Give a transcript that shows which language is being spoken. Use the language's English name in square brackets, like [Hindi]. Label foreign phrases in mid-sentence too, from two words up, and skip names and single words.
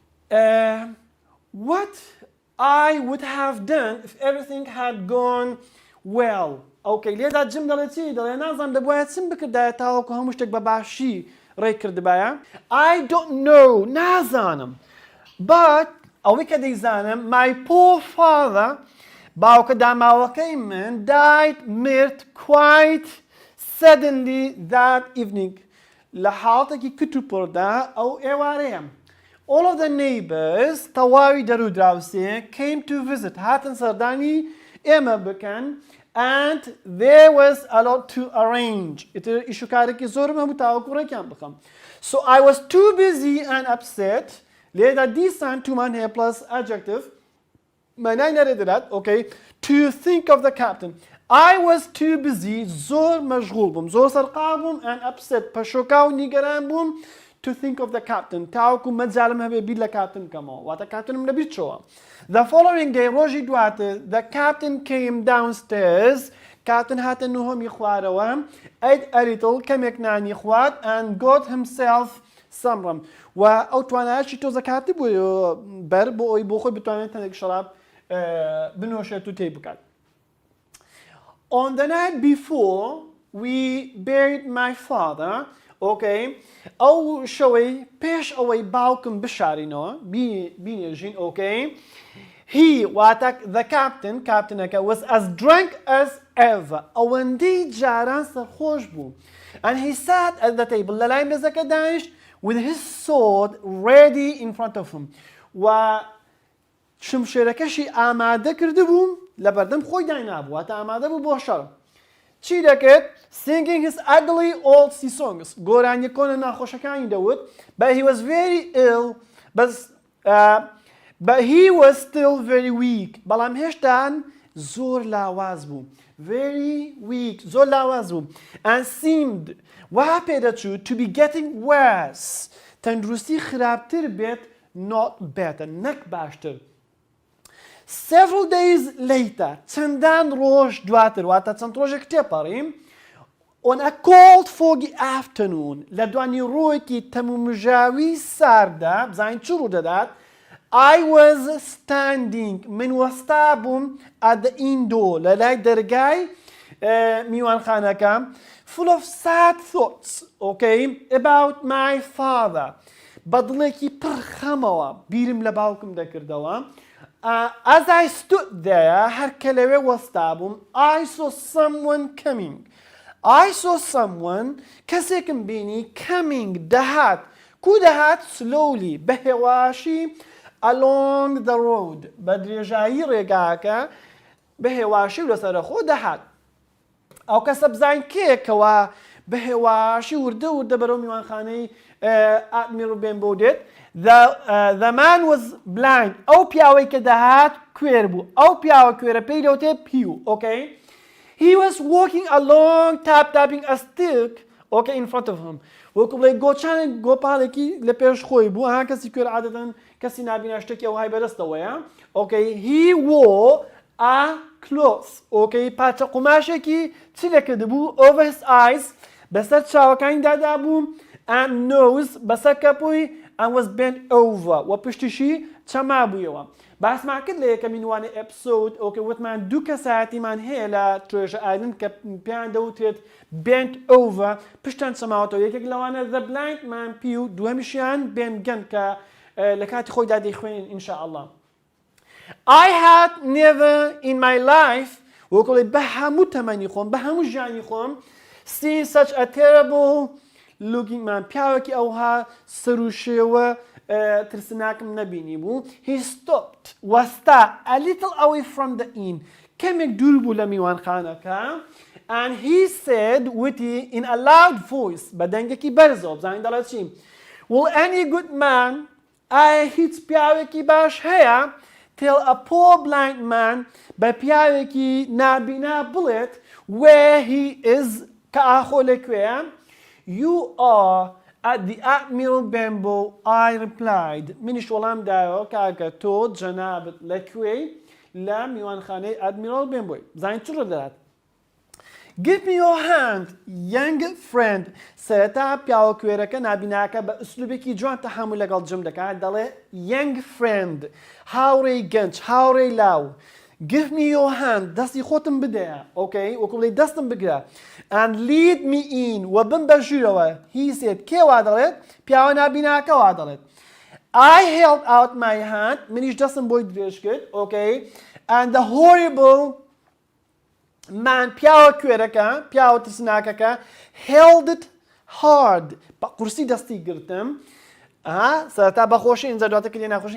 [English] what I would have done if everything had gone well [Central Kurdish] ئەوکەی لێدا جم دەڵێ چی دەڵێ نازانم دەبوایە چم بکردایە تاوەکو هەموو شتێک بە باشی ڕێ کردبایە [English] I don't know [Central Kurdish] نازانم but ئەوەی کە دەیزانم [English] my poor father [Central Kurdish] باوکە داماوەکەی من died مرد quite [English] suddenly that evening [Central Kurdish] لە حاڵەتێکی کتوپڕدا ئەو ئێوارەیە [English] all of the neighbors [Central Kurdish] تەواوی دەرو دراوسێ [English] came to visit [Central Kurdish] هاتن سەردانی ئێمە بکەن [English] and there was a lot to arrange [Central Kurdish] ئیش و کارێکی زۆرم هەبوو تاوەکو ڕێکیان بخەم [English] so I was too busy and upset [Central Kurdish] لێدا دیسان تومان هەیە [English] plus adjective [Central Kurdish] مانای نەرێدرات [English] okay to think of the [Central Kurdish] captain [English] I was too busy [Central Kurdish] زۆر مەشغوڵ بووم زۆر سەرقاڵ بووم [English] and upset [Central Kurdish] پەشۆکا و نیگەران بووم [English] to think of the captain [Central Kurdish] تاوەکو مەجالم هەبێ بیر لە کاپتن بکەمەوە واتە کاپتنم لەبیر چۆوە [English] the following day [Central Kurdish] ڕۆژی دواتر [English] the captain came downstairs [Central Kurdish] کاپتن هاتە نهۆمی خوارەوە [English] ate a little [Central Kurdish] کەمێک نانی خوارد [English] and got himself some rum [Central Kurdish] و ئەو توانایەکی تۆزە کاتی بوو بەر بۆ ئەوی بۆ خۆی بتوانێت هەندێک شەراب بنۆشێت و تێی بکات [English] on the night before we buried my father okay [Central Kurdish] ئەو شەوەی پێش ئەوەی باوکم بشارینەوە بینێژین [English] okay he واتە the [Central Kurdish] captain کاپتنەکە [English] was as drunk as ever [Central Kurdish] ئەوەندەی جاران سەرخۆش بوو [English] and he sat at the table [Central Kurdish] لە لای مێزەکە دانیشت [English] with his sword ready in front of him [Central Kurdish] و شمشێرەکەشی ئامادە کرده بوو لە بەردەم خۆی داینابوو واتە ئامادە بوو بۆ شەڕ چی دەکرد [English] singing his ugly old sea songs [Central Kurdish] گۆرانی کۆنە ناخۆشەکانی دەوت [English] but he was very ill but he was still very weak [Central Kurdish] بەڵام هێشتان زۆر لاواز بوو [English] very weak [Central Kurdish] زۆر لاواز بوو [English] and seemed [Central Kurdish] وا پێدەچوو [English] to be getting worse [Central Kurdish] تەندروستی خراپتر بێت [English] not better [Central Kurdish] نەک باشتر [English] several days later [Central Kurdish] چەندان ڕۆژ دواتر واتە چەند ڕۆژێک تێپەڕیم [English] on a cold foggy afternoon [Central Kurdish] لە دوانی ڕۆیەکی تەمومژاوی ساردا بزانین چ ڕوو دەدات [English] I was standing [Central Kurdish] من وەستا بووم [English] at the window [Central Kurdish] لە لای دەرگای میوانخانەکە [English] full of sad thoughts okay about my father [Central Kurdish] بەدڵێکی پڕ خەمەوە بیرم لە باوکم دەکردەوە [English] as I stood there [Central Kurdish] هەر کە لەوێ وەستا بووم [English] I saw someone coming I saw someone [Central Kurdish] کەسێکم بینی coming دەهات کو دەهات slowly بە هێواشی [English] along the road [Central Kurdish] بە درێژایی ڕێگاکە بە هێواشی و لەسەرەخۆ دەهات ئەو کەسە بزانین کێکەوە بە هێواشی وردە وردە بەرەو میوانخانەی ئادمیرۆ بن بۆ دێت [English] the man was blind [Central Kurdish] ئەو پیاوەی کە دەهات کوێر بوو ئەو پیاوە کوێرە پێی دەوتێ پیو [English] okay he was walking along tapping a stick okay in front of him [Central Kurdish] وەکو بڵێ گۆچانێک گۆپاڵێکی لە پێش خۆی بوو ها کەسی کوێر عادەتەن کەسی نابینا شتێکی ئەو های بەدەستەوەیە [English] okay he wore a cloth okay [Central Kurdish] پارچە قوماشێکی چی لەکرد بوو [English] over his eyes بەسەر [Central Kurdish] چاوەکانی دادا بوو [English] and nose [Central Kurdish] بەسەر کەپووی [English] and was bent over [Central Kurdish] و پشتیشی چەما بوویەوە باسمان کرد لە یەکەمین وانە ئەپسۆد ئۆکێ وتمان دوو کەسایەتیمان هەیە لە ترێژە ئایلند کە پێیان دەوتێت [English] bent over [Central Kurdish] پشتیان چەماوەتەوە یەکێک لەوانە [English] the blind man [Central Kurdish] پی و دووەمیشیان bent گەن کە لە کاتی خۆیدا دەیخوێنین ئینشاءالله [English] I had never in my life [Central Kurdish] وەکڵێ بە هەموو تەمەنی خۆم بە هەموو ژیانی خۆم [English] seen such a terrible looking man [Central Kurdish] پیاوێکی ئەوها سەر و شێوە ترسناکم نەبینی بوو [English] he stopped وەستا a little away from the [Central Kurdish] inn کەمێک دوور بوو لە میوانخانەکە [English] and he said [Central Kurdish] وتی [English] in a loud voice [Central Kurdish] بە دەنگێکی بەرزەوە بزانین دەڵێت چی [English] will any good man [Central Kurdish] ئایا هیچ پیاوێکی باش هەیە [English] tell a poor blind man [Central Kurdish] بە پیاوێکی نابینا بڵێت [English] where he is [Central Kurdish] کە ئاخۆ لەکوێیە [English] you are at the Admiral Benbow I replied [Central Kurdish] منیش وەڵام دایەوە کاکە تۆ جەنابەت لەکوێی لە میوانخانەی Admiral Benbow زانین چ ڕۆ دەدات [English] give me your hand young friend [Central Kurdish] سەرەتا پیاوە کوێرەکە نابیناکە بە ئوسلوبێکی جوان تەحامل لەگەڵ جەم دەکات دەڵێ [English] young friend [Central Kurdish] هاوڕێی گەنج هاوڕێی لاو [English] give me your hand, [Central Kurdish] دەستی خۆتم بدەیە، okay, وەکو بڵێ دەستم بگرە، [English] and lead me in, [Central Kurdish] و بم بە ژوورەوە. [English] He said, [Central Kurdish] کێ وا دەڵێت؟ پیاوە نابیناکە وا دەڵێت. [English] I held out my hand, [Central Kurdish] منیش دەستم بۆی درێژ کرد, [English] okay, and the horrible man, [Central Kurdish] پیاوە کوێرەکە, پیاوە ترسناکەکە, [English] held it hard, [Central Kurdish] بە قورسی دەستی گرتم, سەرەتا بەخۆشی ئینجا دواتر کردی ناخۆشی.